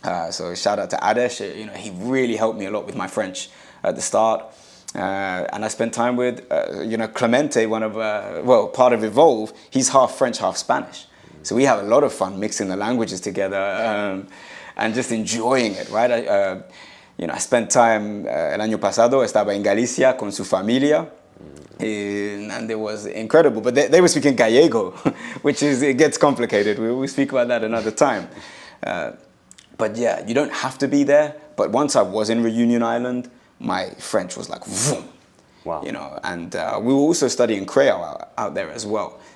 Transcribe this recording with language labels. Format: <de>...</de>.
<en>So shout out to Adesh, you know, he really helped me a lot with my French at the start. And I spent time with, you know, Clemente, part of Evolve. He's half French, half Spanish. So we have a lot of fun mixing the languages together and just enjoying it, right? You know, I spent time,</en> <es>el año pasado, estaba en Galicia con su familia.</es> <en>And it was incredible, but they were speaking Gallego, which is, it gets complicated. We'll speak about that another time. But yeah, you don't have to be there. But once I was in Reunion Island, my French was like, vroom, wow. You know, and we were also studying Creole out there as well.</en>